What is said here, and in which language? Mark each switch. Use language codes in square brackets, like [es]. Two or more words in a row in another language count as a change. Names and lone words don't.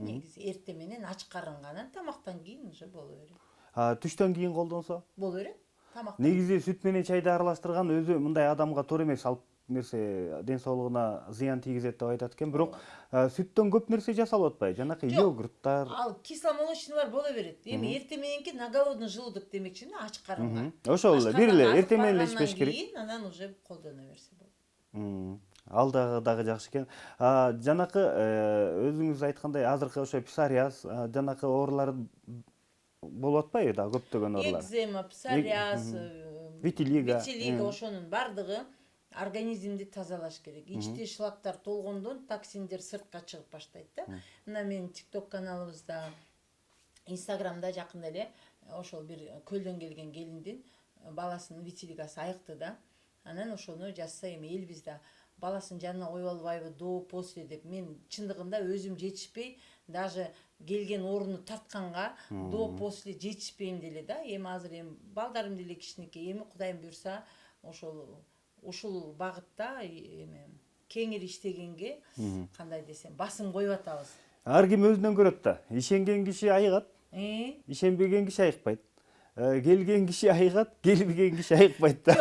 [ky] Негизи эртең менен ач карынга, анан тамактан кийин уже боло берет. Түштөн кийин колдонсо? Боло берет. Тамактан. Негизи сүт менен чайды аралаштырган өзү мындай адамга туура эмес, алып нерсе ден соолугуна зыян тийгизет деп айтат экен. Бирок сүттөн көп нерсе жасалып атпайбы? Жанакы йогурттар. Ал кисломолочныйлар боло берет. Эми эртең мененки [ru] на голодный желудок [ky] демекчи, ач карынга. Ошол эле, бир эле эртең менен эле ичпеш керек. Анан уже колдоно берсе болот. Ал дагы жакшы экен. Жанакы өзүңүз айткандай азыркы ошо псориаз, жанакы оорулар болуп атпайбы да, көптөгөн оорулар? Экзема, псориаз, витилиго ошонун бардыгы организмди тазалаш керек. Ичте шлактар толгондон токсиндер сыртка чыгып баштайт да. Мына менин TikTok каналыбызда, Instagramда жакында эле ошол бир көлдөн келген келиндин баласынын витилигосы айыкты да. Анан ошону жазса эми элбизде баласынын жанына коюп албайбы [ru] до после [ky] деп. Мен чындыгында өзүм жетишпей, даже келген ооруну тартканга [ru] до после [ky] жетишпейм деле да. Эми азыр балдарым деле кичинекей. Эми Кудайым буйрса ушул багытта эми кеңири иштегенге кандай десем басым коюп атабыз. Ар ким өзүнөн көрөт да. Ишенген киши айыгат. Ишенбеген киши айыкпайт. Келген киши айыгат, келбеген киши айыкпайт да.